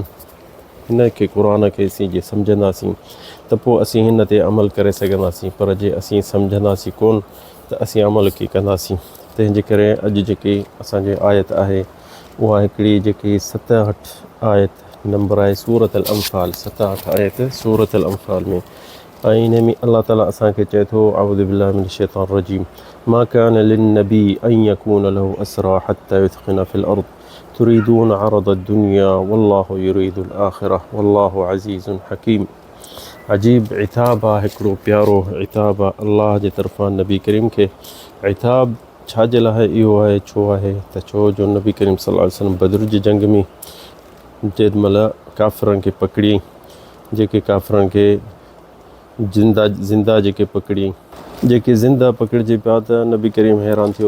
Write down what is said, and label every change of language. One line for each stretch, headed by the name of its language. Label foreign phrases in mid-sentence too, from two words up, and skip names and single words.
Sindhi: हिन खे क़ुरान खे असीं जे सम्झंदासीं त पोइ असीं हिन ते अमल करे सघंदासीं, पर जे असीं सम्झंदासीं कोन त असीं अमल कीअं कंदासीं। तंहिंजे करे अॼु जेकी असांजी आयत आहे उहा हिकिड़ी जेकी 67 आयत नंबर आहे सूरत अल-अंफ़ाल। 67 आयत सूरत अल-अंफ़ाल में ऐं इन में अल्लाह ताला असांखे चए थो
Arabic: أعوذ بالله من الشيطان الرجيم ما كان للنبي أن يكون له أسرى حتى يثخن في الأرض تريدون عرض الدنيا والله يريد الآخرة والله عزيز حكيم.
Sindhi: अजीब इताब आहे, हिकिड़ो प्यारो इताब आहे अल्लाह जे तरफ़ां नबी करीम खे। इताब छाजे लाइ इहो आहे? छो आहे त छो जो नबी करीम
Arabic: صلى الله عليه وسلم
Sindhi: बदर जी जंग में जेॾीमहिल काफ़िरनि खे पकड़ी, जेके काफ़िरनि खे ज़िंदा जेके पकड़ी, जेके ज़िंदा पकड़िजे पिया त नबी करीम हैरान थियो।